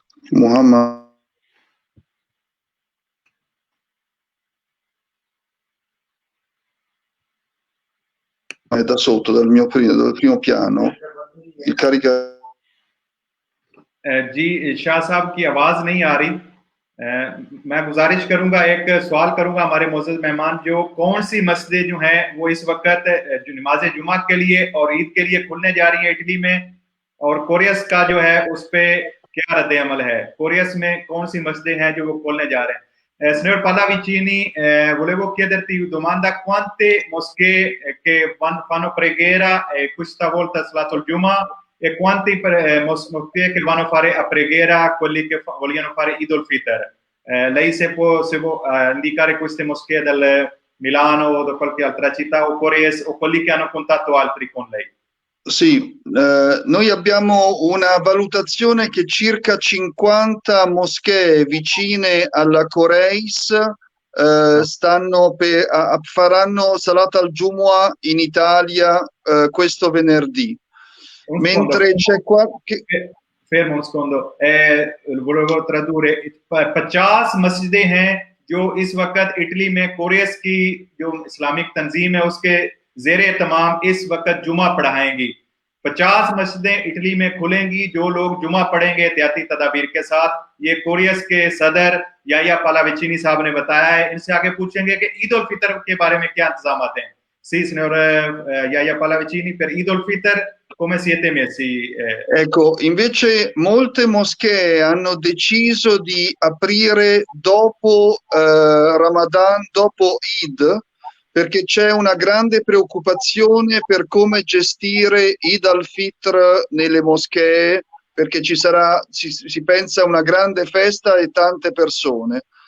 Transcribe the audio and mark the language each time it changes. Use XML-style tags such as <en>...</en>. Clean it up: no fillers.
<it>Muhammad è da sotto, dal primo piano, il carica.</it> <ur>جی شاہ صاحب کی آواز نہیں آ رہی. میں گزارش کروں گا، ایک سوال کروں گا ہمارے معزز مہمان، جو کون سی مسجدیں جو ہیں وہ اس وقت جو نماز جمعہ کے لیے اور عید کے لیے کھلنے جا رہی ہیں اٹلی میں، اور کوریس کا جو ہے اس پہ کیا رد عمل ہے؟ کوریس میں کون سی مسجدیں ہیں جو وہ کھولنے جا رہے ہیں؟</ur> <it>Signor Pallavicini, volevo chiederti domanda: quante moschee che fanno preghiera questa volta Salat al-Jum'a e quanti moschee che vanno a fare a preghiera quelli che vogliono fare Eid al-Fitr? Lei se può indicare queste moschee del Milano o da qualche altra città o Cories o quelli che hanno contatto altri con lei? Sì, noi abbiamo una valutazione che circa 50 moschee vicine alla Coreis faranno Salat al-Jumu'ah in Italia questo venerdì. Mentre c'è qualche... Fermo un secondo, volevo tradurre.</it> <ur>50 مسجدیں ہیں جو اس وقت Italy میں کوریس کی جو Islamic تنظیم ہے اس کے زیر اہتمام اس وقت جمعہ پڑھائیں گی. 50 مسجدیں اٹلی میں کھلیں گی جو لوگ جمعہ پڑھیں گے احتیاطی تدابیر کے ساتھ. یہ کوریس کے صدر یایا پالاویچینی صاحب نے بتایا ہے. ان سے آگے پوچھیں گے کہ عید الفطر کے بارے میں کیا انتظامات ہیں.</ur> <it>Sì, signor Yahya Pallavicini, per Eid al-Fitr come siete messi? Ecco, invece molte moschee hanno deciso di aprire dopo Ramadan, dopo Eid, perché c'è una grande preoccupazione per come gestire Eid al-Fitr nelle moschee, perché si pensa a una grande festa e tante persone.</it>